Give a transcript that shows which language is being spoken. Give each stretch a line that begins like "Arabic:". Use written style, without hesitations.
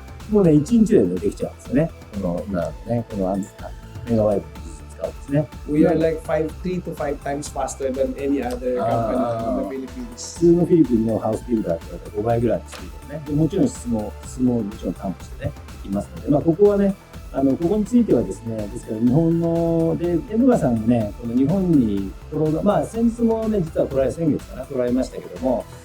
Japanese: もうね1日でできちゃうんですよね。このメガワイド使うんですね。
English: We are like 3 to 5 times faster than any other company in the Philippines.
Japanese: 普通のフィリピンのハウスビルダーって5倍ぐらいのスピードでね。でもちろん質ももちろん担保してねできますので、ここはねここについてはですね、ですから日本のでエドガさんもねこの日本に先日もね実は先月かな来られましたけども。